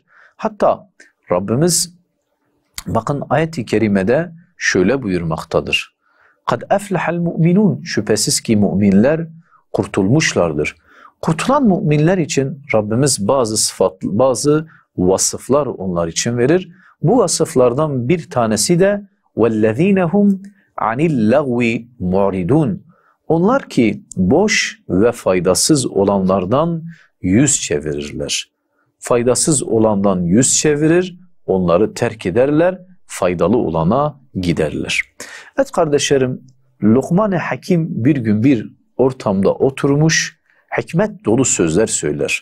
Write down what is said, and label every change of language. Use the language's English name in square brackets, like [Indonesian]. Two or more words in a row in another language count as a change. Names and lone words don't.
[Turkish] Hatta Rabbimiz bakın ayet-i kerimede şöyle buyurmaktadır: [Arabic] قد أفلح المؤمنون. [Turkish] Şüphesiz ki müminler kurtulmuşlardır. Kurtulan müminler için Rabbimiz bazı vasıflar onlar için verir. Bu vasıflardan bir tanesi de [Arabic] وَالَّذ۪ينَ هُمْ عَنِ اللَّغْوِ مُعْرِدُونَ. [Turkish] Onlar ki boş ve faydasız olanlardan yüz çevirirler. Faydasız olandan yüz çevirir, onları terk ederler, faydalı olana giderler. Evet kardeşlerim, Lokman-ı Hakim bir gün bir ortamda oturmuş, hikmet dolu sözler söyler.